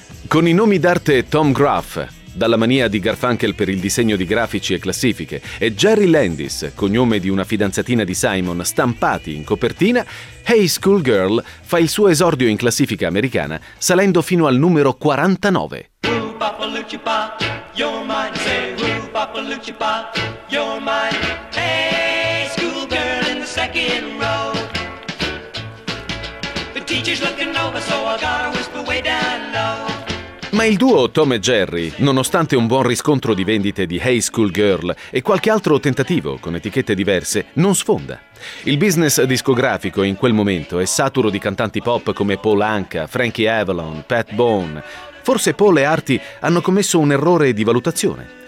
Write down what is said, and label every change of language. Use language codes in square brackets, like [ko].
[it] Con i nomi d'arte Tom Graff, dalla mania di Garfunkel per il disegno di grafici e classifiche, e Jerry Landis, cognome di una fidanzatina di Simon, stampati in copertina, Hey School Girl fa il suo esordio in classifica americana, salendo fino al numero 49. [en] Ooh-ba-ba-loo-chi-ba, you're mine. Say ooh-ba-ba-loo-chi-ba, you're mine. Hey, school girl in the second row. The teacher's looking over, so I gotta whisper way down low. [it] Ma il duo Tom e Jerry, nonostante un buon riscontro di vendite di Hey School Girl e qualche altro tentativo con etichette diverse, non sfonda. Il business discografico in quel momento è saturo di cantanti pop come Paul Anka, Frankie Avalon, Pat Boone. Forse Paul e Artie hanno commesso un errore di valutazione.